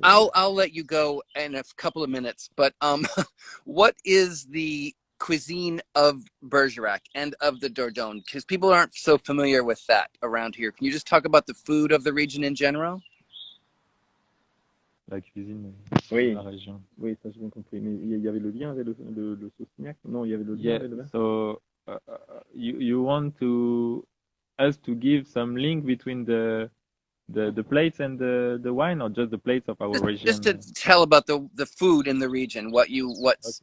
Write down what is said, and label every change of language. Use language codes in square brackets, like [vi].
[en] I'll let you go in a couple of minutes, but what is the cuisine of Bergerac and of the Dordogne? Because people aren't so familiar with that around here. Can you just talk about the food of the region in general? [fr] La cuisine Oui. de la région. Oui, ça j'ai bien compris. Mais il y avait le lien avec le Saussignac? Non, il y avait le lien [en] Yeah, [fr] avec le vin? [en] so you want us to give some link between the plates and the wine, or just the plates of our region? Just to tell about the food in the region, what's